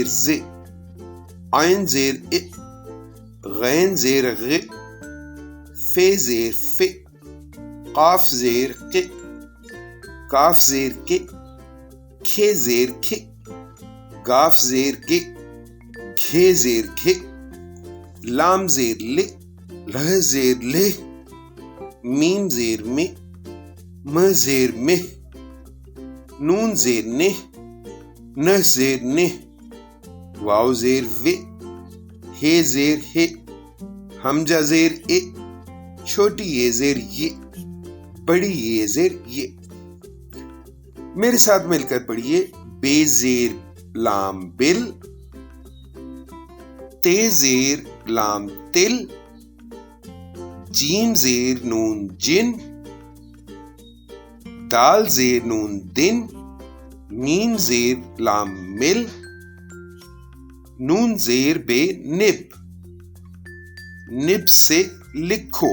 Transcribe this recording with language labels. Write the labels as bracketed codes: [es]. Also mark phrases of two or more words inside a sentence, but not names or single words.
[ur] ز، عین زیر ا، غین زیر غ، فے زیر ف، قاف زیر ق، کاف زیر ک، کھے زیر کھ، گاف زیر گ، گھے زیر گھ، لام زیر ل، لہ زیر لہ، میم زیر م، م زیر مہ، نون زیر نہ، نہ زیر نہ، واو زیر و، ہے زیر ہے، ہمزہ زیر اے، چھوٹی یہ زیر یہ، بڑی یہ زیر یہ۔ میرے ساتھ مل کر پڑھیے۔ بے زیر لام بل، تے زیر لام تل، جیم زیر نون جن، دال زیر نون دن، میم زیر لام مل، نون زیر بے نب، نب سے لکھو۔